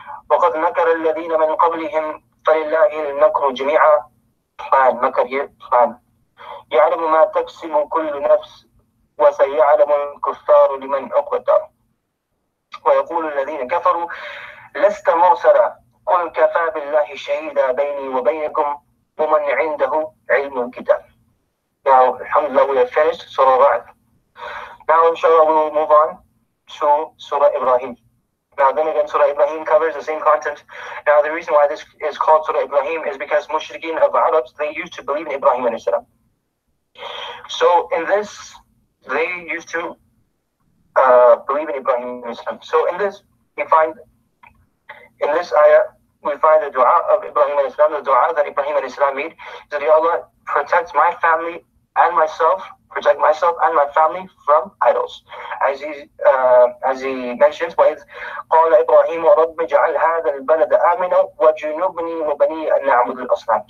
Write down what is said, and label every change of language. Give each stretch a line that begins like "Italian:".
Arabic: وقد مكر الذين من قبلهم فلله المكر جميعا مكر يعلم ما تكسب كل نفس وسيعلم الكفار لمن عقبى الدار. ويقول الذين كفروا لست مرسلا قل كفى بالله شهيدا بيني وبينكم ومن عنده علم الكتاب.
English: Now, alhamdulillah, we have finished Surah Ra'd. Now, inshallah, we will move on to Surah Ibrahim. Now, then again, Surah Ibrahim covers the same content. Now, the reason why this is called Surah Ibrahim is because mushrikeen of the Arabs, they used to believe in Ibrahim alayhi salam. So, in this, they used to believe in Ibrahim alayhi salam. So, in this, in this ayah, we find the dua of Ibrahim alayhi salam, the dua that Ibrahim alayhi salam made, that Ya Allah, protect my family and myself, protect myself and my family from idols. As he mentions,
Arabic: وَإِذْ قَالَ إِبْرَاهِيمُ رَبِّ اجْعَلْ هَذَا الْبَلَدَ آمِنًا وَجُنُبْنِي وَبَنِيَّ أَن نَعْبُدَ الْأَصْنَامَ.